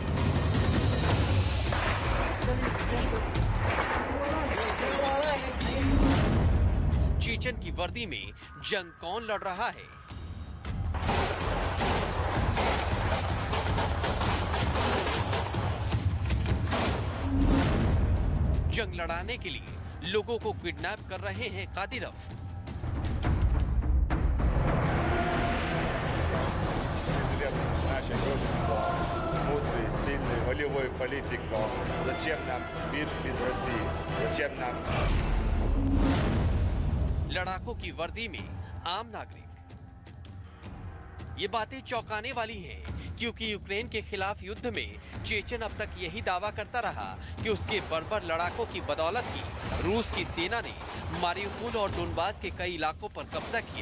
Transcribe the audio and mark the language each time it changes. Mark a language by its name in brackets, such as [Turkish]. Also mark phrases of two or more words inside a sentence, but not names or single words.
[Hindi] चेचन की वर्दी में जंग कौन लड़ रहा है? जंग लड़ाने के लिए लोगों को किडनैप कर रहे हैं कादिरोव। [Russian] волевой политикой. Зачем нам мир без России? Зачем нам? [Hindi] लड़ाकों की वर्दी में आम नागरिक। ये बातें चौंकाने वाली हैं, क्योंकि यूक्रेन के खिलाफ युद्ध में चेचन अब तक यही दावा करता रहा कि उसके बर्बर लड़ाकों की बदौलत ही रूस की सेना ने मारिउपोल और डोनबास के कई इलाकों पर कब्जा किया।